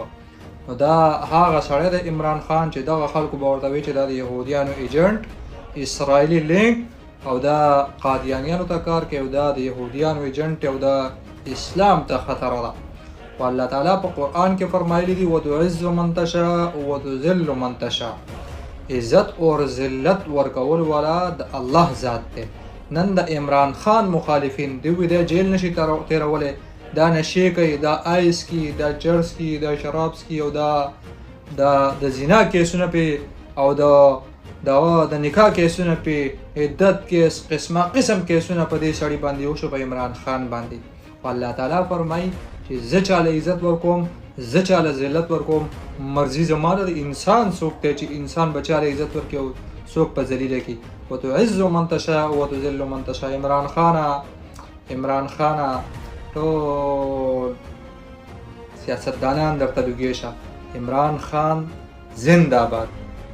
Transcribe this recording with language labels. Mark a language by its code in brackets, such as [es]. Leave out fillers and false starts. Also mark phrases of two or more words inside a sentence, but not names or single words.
[ps] نو دا هغه سړی د عمران خان چې دغه خلکو به ورته وایي چې دا د یهودیانو ایجنټ، اسرائیلي لینک او دا قادیانیانو ته کار کوي او دا د یهودیانو ایجنټ او دا اسلام ته خطر ده. و الله تعالی په قرآن کې فرمایلی دي [ar] وتعز من تشاء وتذل من تشاء. [ps] عزت او ذلت ورکول والا د الله ذات دی. نن د عمران خان مخالفین دوی د جیل نشي تیرولی، دا نشې کوي، دا آیس کی، دا چرس کی، دا شرابس کی او دا د زنا کیسونه پې او د نکاح کیسونه پې، عدت کیس، قسمه قسم کیسونه په دې سړي باندې وشو، په عمران خان باندې. او الله تعالی فرمایي چې زه چاله عزت ورکوم، زه چاله ذلت ورکوم، مرضي زما ده. انسان څوک دی چې انسان به چاله عزت ورکړي او څوک په ذلیله کړي. [ar] وتعز من تشاء وتذل من تشاء. [ps] عمران خانه ټول سیاستدانان درته لوګي شه. عمران خان زنده باد.